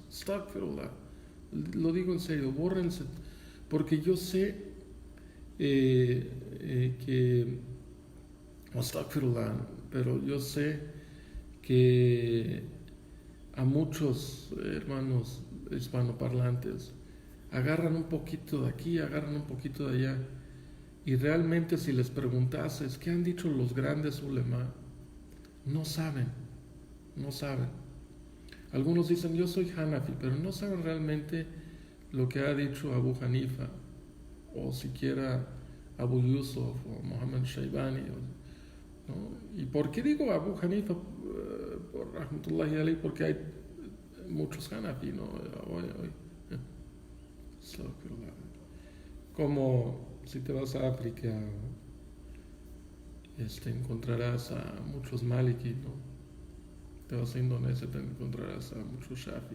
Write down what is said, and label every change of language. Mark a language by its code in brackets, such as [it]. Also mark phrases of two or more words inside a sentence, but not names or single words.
[es] Astaghfirullah, lo digo en serio, bórrense, porque yo sé que, astaghfirullah, pero yo sé que a muchos hermanos hispanoparlantes agarran un poquito de aquí, agarran un poquito de allá, y realmente si les preguntases qué han dicho los grandes ulema, no saben. Algunos dicen yo soy Hanafi, pero no saben realmente lo que ha dicho Abu Hanifa, o siquiera Abu Yusuf o Mohammed Shaybani, ¿no? ¿Y por qué digo Abu Hanifa? [ar] Por رحمة الله عليه, [es] porque hay muchos Hanafi, ¿no? Hoy. Como si te vas a África, encontrarás a muchos Maliki, ¿no? Te vas a Indonesia, te encontrarás a muchos Shafi.